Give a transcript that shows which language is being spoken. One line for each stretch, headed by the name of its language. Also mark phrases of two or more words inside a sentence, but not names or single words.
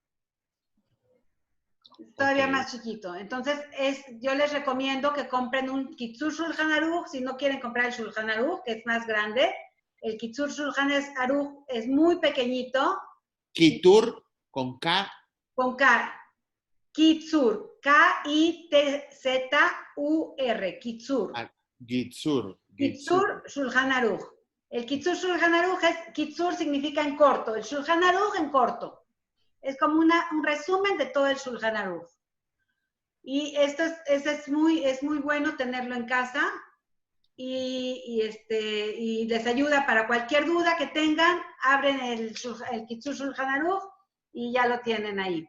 Spanish: Todavía más chiquito. Entonces, yo les recomiendo que compren un Kitzur Shulchan Aruch, si no quieren comprar el Shulchan Aruch, que es más grande. El Kitzur Shulchan Aruch es muy pequeñito. Kitzur con K. Con K. Kitzur. K-I-T-Z-U-R. Kitzur. Kitzur. Kitzur Shulchan Aruch. El Kitzur Shulchan Aruch Kitzur significa en corto. El Shulchan Aruch en corto. Es como un resumen de todo el Shulchan Aruch. Y esto es muy bueno tenerlo en casa y les ayuda para cualquier duda que tengan, abren el Kitzur Shulchan Aruch y ya lo tienen ahí.